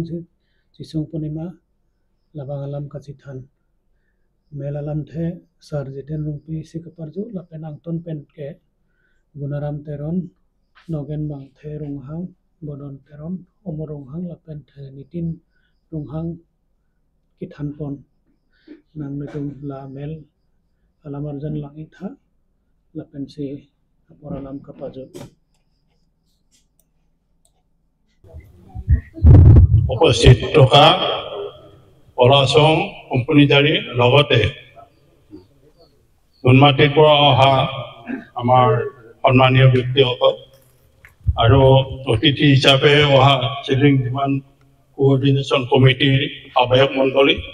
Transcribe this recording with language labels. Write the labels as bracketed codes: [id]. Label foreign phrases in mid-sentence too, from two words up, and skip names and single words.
[mjw] sisung punima labang alam kasi than melalam the sar jiten rungpi sikaparju lapen angton pen ke gunaram teron nogen bang the runghang bodon teron omorunghang lapen the nitin runghang kithanpon nang netung la mel alamarjan langi tha lapen si aporalam kapaju [as] উপস্থিত থকা পলাচং কোম্পানীজাৰী লগতে নুনমাটিৰ পৰা অহা আমাৰ সন্মানীয় ব্যক্তিসকল আৰু অতিথি হিচাপে অহা ছেটলিং ডিমাণ্ড কোঅৰ্ডিনেশ্যন কমিটিৰ আহ্বায়ক মণ্ডলী